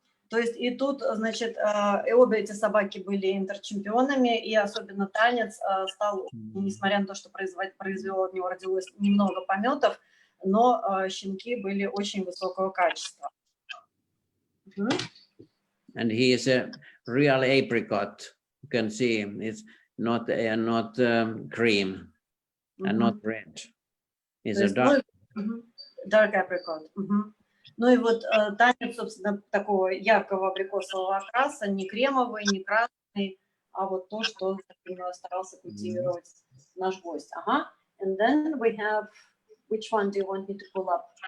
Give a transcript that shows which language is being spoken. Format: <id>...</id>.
<ru>То есть и тут, значит, и обе эти собаки были интерчемпионами, и особенно танец стал, несмотря на то, что произвело от него родилось немного пометов, но щенки были очень высокого качества.</ru> <en>And he is a real apricot. You can see it's not cream and not red. It's a dark. Dark apricot.</en> <ru>Ну и вот танец, собственно, такого яркого абрикосового окраса, не кремовый, не красный, а вот то, что старался культивировать наш гость.</ru> <en>And then we have, which one do you want me to pull up?</en>